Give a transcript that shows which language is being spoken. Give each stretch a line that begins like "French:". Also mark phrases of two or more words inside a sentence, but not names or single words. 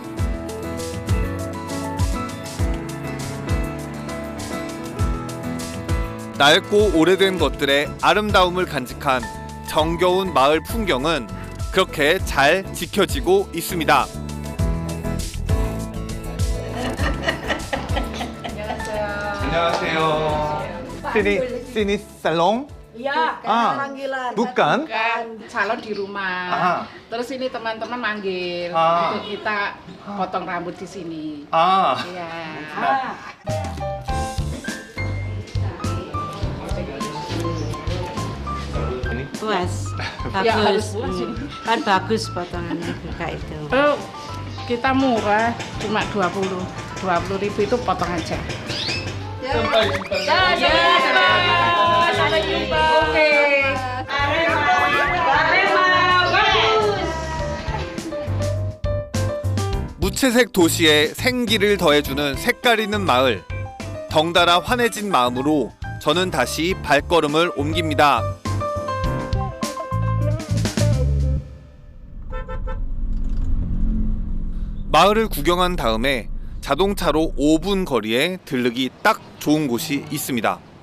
Korean: 낡고 오래된 것들의 아름다움을 간직한 정겨운 마을 풍경은 그렇게 잘 지켜지고 있습니다. 안녕하세요. 안녕하세요.
Indonesian: Sini salon? Iya, Ah, panggilan. bukan? Kan calon di rumah. Ah. Terus ini teman-teman manggil Ah. untuk kita potong rambut di sini.
Korean: 아,
Indonesian: Iya. Puas. Ya, harus Bagus. puas ini. Kan bagus potongannya kayak itu. Oh, kita murah, cuma 20.000 itu potong aja. Sampai jumpa. Oke.
Korean: 무채색 도시에 생기를 더해주는 색깔 있는 마을. 덩달아 환해진 마음으로 저는 다시 발걸음을 옮깁니다. 마을을 구경한 다음에 자동차로 5분 거리에 들르기 딱 좋은 곳이 있습니다.